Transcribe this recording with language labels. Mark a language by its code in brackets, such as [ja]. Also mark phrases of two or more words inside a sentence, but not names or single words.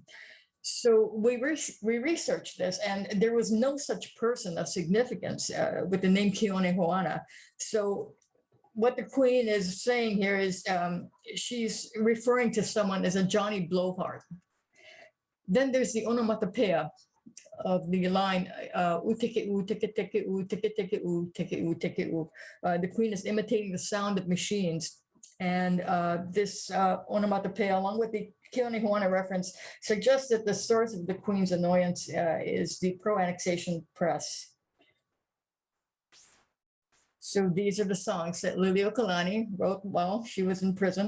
[en] So we researched this, and there was no such person of significance with the name Keone Hoana. So what the queen is saying here is she's referring to someone as a Johnny Blowhard. Then there's the onomatopoeia of the line "uteke-u, teke-teke-u, teke-teke-u, teke-u, teke-u." The queen is imitating the sound of machines. And this onomatopoeia, along with the Keone Hoana reference, suggests that the source of the queen's annoyance is the pro-annexation press. So these are the songs that Lili Uokalani wrote while she was in prison.